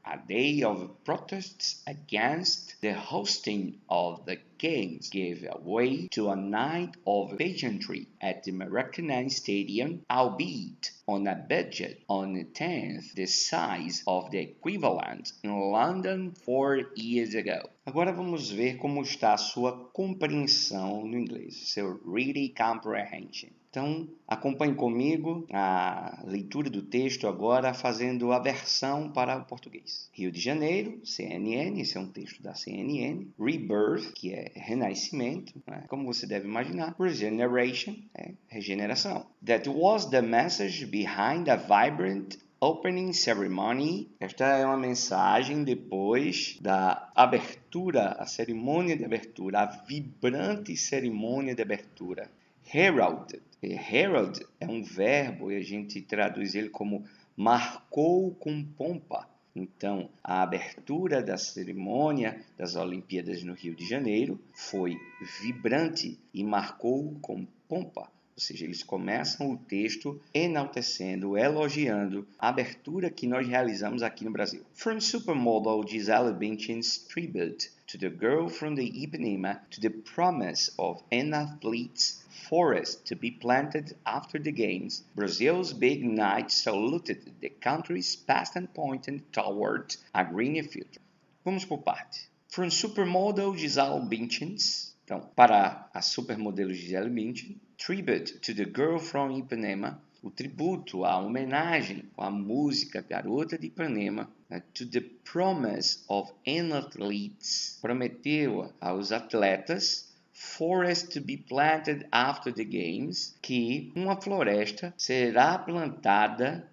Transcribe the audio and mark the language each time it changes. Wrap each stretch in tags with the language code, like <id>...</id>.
<en>A day of protests against the hosting of the games gave way to a night of pageantry at the Maracanã Stadium, albeit on a budget on a tenth the size of the equivalent in London 4 years ago.</en> <pt>Agora vamos ver como está a sua compreensão no inglês, seu reading comprehension. Então, acompanhe comigo a leitura do texto agora, fazendo a versão para o português. Rio de Janeiro, CNN, esse é um texto da CNN. Rebirth, que é renascimento, né? Como você deve imaginar. Regeneration, é regeneração.</pt> <en>That was the message behind a vibrant opening ceremony.</en> <pt>Esta é uma mensagem depois da abertura, a cerimônia de abertura, a vibrante cerimônia de abertura. Heralded. Herald é um verbo e a gente traduz ele como marcou com pompa. Então, a abertura da cerimônia das Olimpíadas no Rio de Janeiro foi vibrante e marcou com pompa. Ou seja, eles começam o texto enaltecendo, elogiando a abertura que nós realizamos aqui no Brasil.</pt> <en>From supermodel Gisele Bündchen's tribute to the girl from the Ipanema to the promise of an athlete's forest to be planted after the games, Brazil's big night saluted the country's past and pointed toward a greener future.</en> <pt>Vamos por parte.</pt> <en>From supermodel Gisele Bündchen's,</en> <pt>então, para a supermodelo Gisele Bündchen,</pt> <en>tribute to the girl from Ipanema,</en> <pt>o tributo, a homenagem, a música Garota de Ipanema,</pt> <en>to the promise of an athletes,</en> <pt>prometeu aos atletas</pt> <en>forest to be planted after the games,</en> <pt>que uma floresta será plantada</pt>